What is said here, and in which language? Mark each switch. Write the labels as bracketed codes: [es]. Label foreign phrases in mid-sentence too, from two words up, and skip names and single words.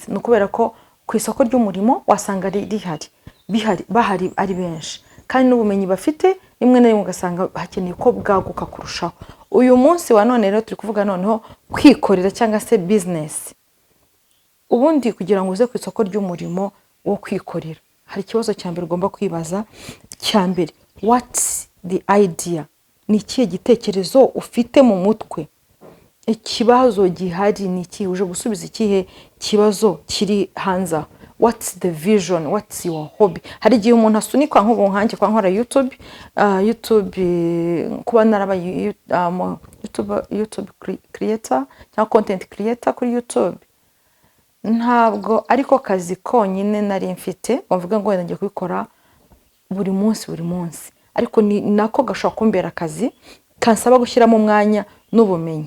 [rw] No kubera ko ku isoko ry'umurimo wasanga bahari ari benshi, kandi n'ubumenyi bafite rimwe na rimwe ugasanga hakeneye ko bwaguka kurushaho. Uyu munsi wa none rero turi kuvuga noneho kwikorera cyangwa se business. Ubundi kugira ngo uze ku isoko ry'umurimo wo kwikorera, hari ikibazo cyambere ugomba kwibaza. Cyambere, [en] what's the idea? [rw] Ni ikihe gitekerezo ufite mu mutwe? Ikibazo gihari ni iki? Uje gusubiza ikihe kibazo kiri hanze? [en] What's the vision? What's your hobby? [rw] Hari igihe umuntu asunikwa nk'ubu nkanjye kwa nkora YouTube kuba narabaye [en] YouTube creator [rw] cyangwa [en] content creator [rw] kuri YouTube. Ntabwo ariko kazi konyine nari mfite bavuga ngo ngiye kubikora buri munsi, ariko ni nako gashaka kumbera akazi kansaba gushyiramo umwanya n'ubumenyi.